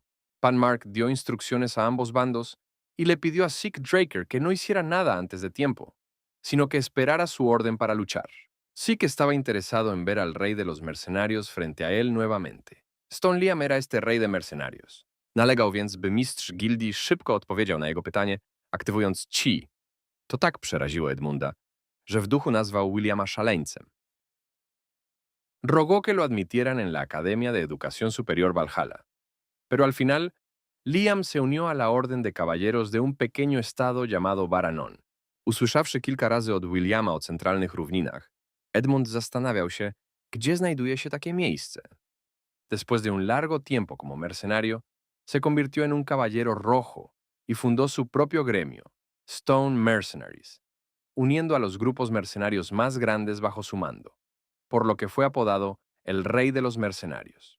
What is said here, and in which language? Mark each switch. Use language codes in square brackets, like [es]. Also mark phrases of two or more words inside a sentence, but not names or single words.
[es] Pan Mark dio instrucciones a ambos bandos y le pidió a Zeke Draker que no hiciera nada antes de tiempo, sino que esperara su orden para luchar. Zeke estaba interesado en ver al rey de los mercenarios frente a él nuevamente. Stone Liam era este rey de mercenarios. [pl] Nalegał więc, by mistrz gildii szybko odpowiedział na jego pytanie, aktywując Chi. To tak przeraziło Edmunda, że w duchu nazwał Williama szaleńcem. [es] Rogó que lo admitieran en la Academia de Educación Superior Valhalla, pero al final, Liam se unió a la orden de caballeros de un pequeño estado llamado Varanon. [pl] Usłyszawszy kilka razy od Williama o centralnych równinach, Edmund zastanawiał się, gdzie znajduje się takie miejsce. [es] Después de un largo tiempo como mercenario, se convirtió en un caballero rojo y fundó su propio gremio, Stone Mercenaries, uniendo a los grupos mercenarios más grandes bajo su mando, por lo que fue apodado el Rey de los Mercenarios.